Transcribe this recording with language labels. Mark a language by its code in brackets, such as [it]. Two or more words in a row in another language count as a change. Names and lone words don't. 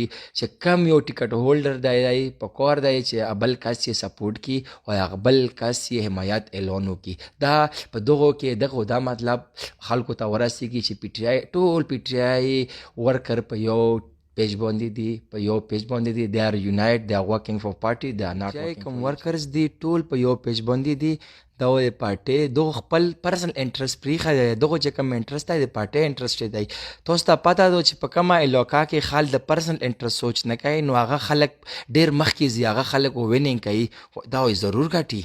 [ps] چې کم یو ټیکټ هولډر دی پکار دی چې بل کس یې سپورټ کړي او هغه بل کس یې حمایت اعلان وکړي. دا په دغو کې دا مطلب خلکو ته ورسېږي چې پی ټی آی ټول پی ټی آی ورکر په یو پیج باندې دي [en] they are united, they are working for party, they are not working for workers [ps] دي ټول په یو پیج باندې دي. دا د پارټي دغه خپل [en] personal interest [ps] پریښی دی، دغه چې کوم انټرست دی د [en] party interest [ps] دی. تاسو ته پته ده چې په کومه علاقه کې خلک د [en] personal interest [ps] سوچ نه کوي نو هغه خلک ډېر مخکې ځي، هغه خلک وینینګ کوي، دا ضرور ګټي.